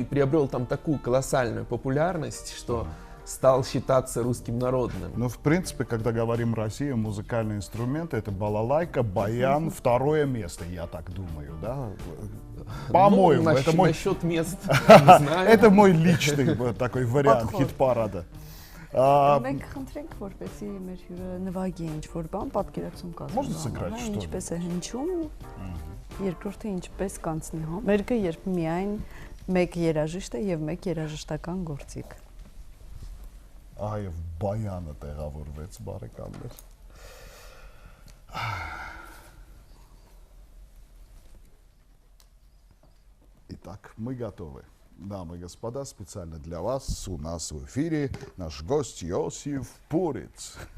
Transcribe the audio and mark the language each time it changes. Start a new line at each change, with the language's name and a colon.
Russian: и приобрел там такую колоссальную популярность, что стал считаться русским народным. В принципе, когда говорим Россия, музыкальные инструменты — это балалайка, баян, второе место, я так думаю, да? По-моему, это мой... Насчет мест, не знаю. Это мой личный такой вариант хит-парада.
Armenian: Մենք խնդրենք, որպեսզի մեր հյուրը նվագի ինչ-որ бан, պատկերացում կազմի։
Russian: Можно сыграть что-нибудь?
Armenian: Ինչպես է հնչում, երկրորդը ինչպես կանցնի, հա։ Մերկը երբ միայն մեկ երաժիշտ է եւ մեկ երաժշտական գործիք։ Այո, բայանը տեղավորվեց, բարեկամներ։
Russian: Итак, мы готовы. Дамы и господа, специально для вас у нас в эфире наш гость Йосиф Пуриц.